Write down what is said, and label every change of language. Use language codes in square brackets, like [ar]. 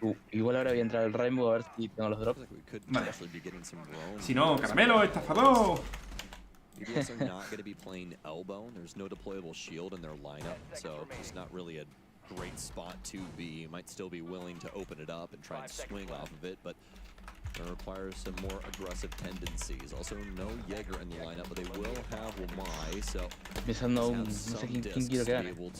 [es] Igual ahora voy a entrar al Rainbow a ver si tengo los drops. Vale. Si no, Caramelo, estafador. [en] BDS are not going to be playing elbow. There's no deployable shield in their lineup, so it's not really a great spot to be. You might still be willing to open it up and try and swing off of it, but it requires some more aggressive tendencies. Also, no Jaeger in the lineup, but they will have Wamai, so [es] Pensando no sé quién quiero que gane.